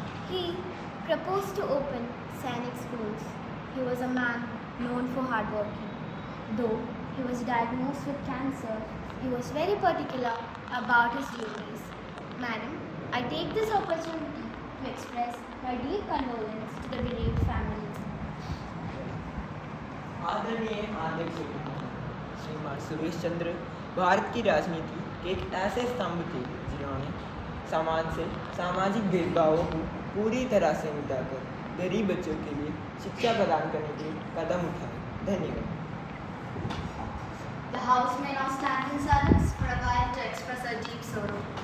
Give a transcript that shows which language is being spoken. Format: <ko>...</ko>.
<en>He proposed to open Sainik schools. He was a man known for hard working. Though he was diagnosed with cancer, he was very particular about his duties. Madam, I take this opportunity to express my deep condolence to the bereaved family.</en> <hi>आदरणीय अध्यक्ष श्रीमान सुरेश चंद्र भारत की राजनीति के एक ऐसे स्तंभ थे जिन्होंने समाज से सामाजिक भेदभावों को पूरी तरह से मिटाकर गरीब बच्चों के लिए शिक्षा प्रदान करने के कदम उठाए। धन्यवाद।</hi> <en>The House may now stand in silence for a while to express our deep sorrow.</en>